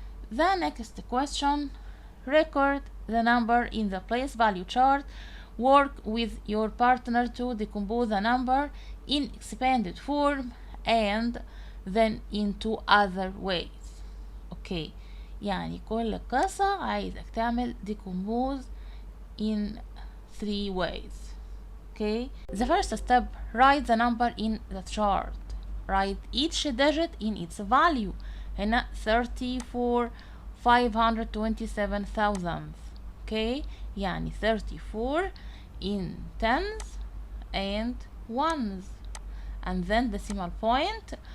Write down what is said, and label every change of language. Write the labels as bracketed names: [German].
[English] The next question: record the number in the place value chart. Work with your partner to decompose the number in expanded form and then into other ways. [Arabic] okay, يعني كل قصة عايزك تعمل [English] decompose in 3 ways. okay, the first step: write the number in the chart. write each digit in its value. [Arabic] هنا 34,527,000. [English] okay, [Arabic] يعني [English] 34 in tens and ones, and then decimal point.